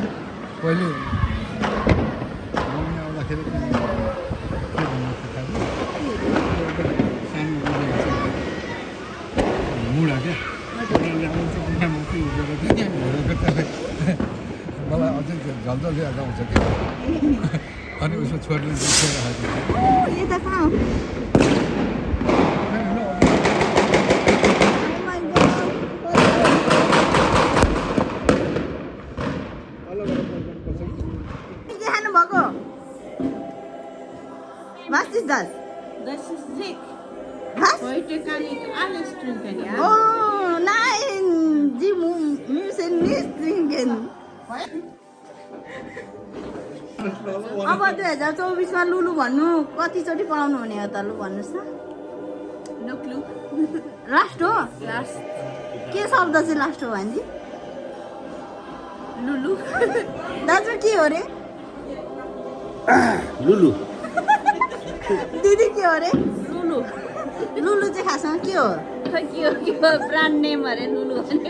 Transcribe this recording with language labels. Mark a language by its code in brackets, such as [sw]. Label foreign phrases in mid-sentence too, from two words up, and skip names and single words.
[ne] पहिले मम्मी आउँदाखेरि के भन्नु मुडा क्या मलाई अझै झल्झल याद आउँछ क्या अनि उसको छोरीले यो त कहाँ हो के खानुभएको [de] Was ist das? Das ist Sick. Was? Heute kann ich alles trinken, ja? Oh nein, Sie müssen nicht trinken. [ne] अब 2024 मा लुलु भन्नु कतिचोटि पढाउनु हुने हो त लु भन्नुहोस् त [en] No clue. [ne] लास्ट हो [en] Last. [ne] के शब्द चाहिँ लास्ट हो भान्जी Lulu. दाजु के हो रे लुलु दिदी के हो रे Lulu. लुलु लुलु चाहिँ खासमा के हो खोइ के हो [en] brand name [ne] अरे लुलु भने